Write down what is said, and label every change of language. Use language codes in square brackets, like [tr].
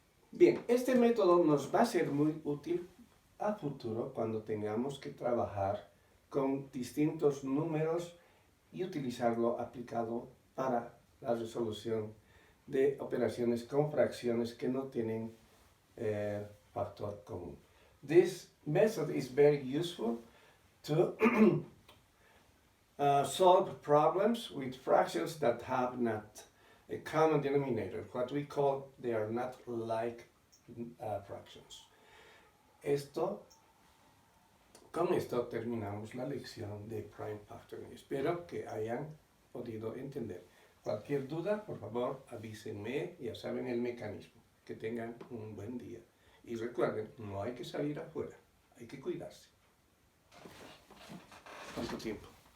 [es] Bien, este método nos va a ser muy útil a futuro cuando tengamos que trabajar con distintos números y utilizarlo aplicado para la resolución de operaciones con fracciones que no tienen factor común. [en] This method is very useful to solve problems with fractions that have not a common denominator, what we call they are not like fractions. [es] Con esto terminamos la lección de prime factoring. Espero que hayan podido entender. Cualquier duda, por favor, avísenme, ya saben el mecanismo. Que tengan un buen día. Y recuerden, no hay que salir afuera, hay que cuidarse. ¿Cuánto tiempo?